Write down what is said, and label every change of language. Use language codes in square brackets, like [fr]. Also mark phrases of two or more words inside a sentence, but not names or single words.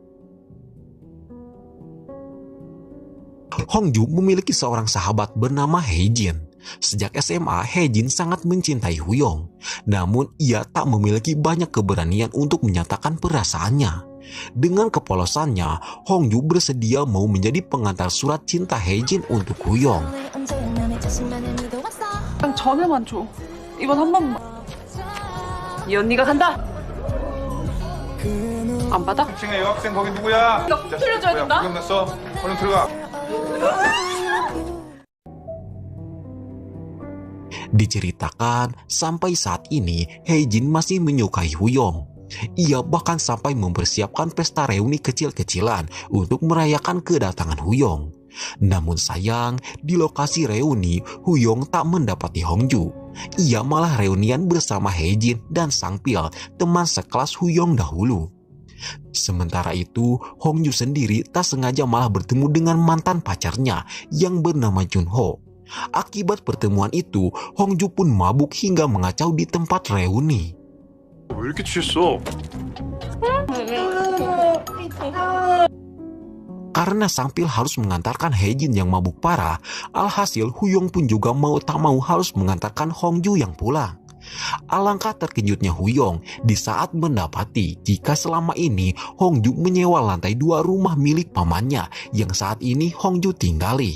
[id] Hongju memiliki seorang sahabat bernama Haejin. Sejak SMA, Haejin sangat mencintai Huyong. Namun ia tak memiliki banyak keberanian untuk menyatakan perasaannya. Dengan kepolosannya, Hongju bersedia mau menjadi pengantar surat cinta Haejin untuk Huyong. [ko] 전에만 줘. 이번 한 번만. 이 언니가 간다. 안 받아? 2층에 여학생 거기 누구야? 나 꼭 들려줘야 된다. 구경 났어? 얼른 들어가. [id] Diceritakan, sampai saat ini Haejin masih menyukai Huyong. Ia bahkan sampai mempersiapkan pesta reuni kecil-kecilan untuk merayakan kedatangan Huyong. Namun sayang, di lokasi reuni, Huyong tak mendapati Hongju. Ia malah reunian bersama Haejin dan Sangpil, teman sekelas Huyong dahulu. Sementara itu, Hongju sendiri tak sengaja malah bertemu dengan mantan pacarnya yang bernama Junho. Akibat pertemuan itu, Hongju pun mabuk hingga mengacau di tempat reuni. [ko] 왜 이렇게 취했어? [id] Karena Sangpil harus mengantarkan Haejin yang mabuk parah, alhasil Huyong pun juga mau tak mau harus mengantarkan Hongju yang pulang. Alangkah terkejutnya Huyong di saat mendapati jika selama ini Hongju menyewa lantai 2 rumah milik pamannya yang saat ini Hongju tinggali.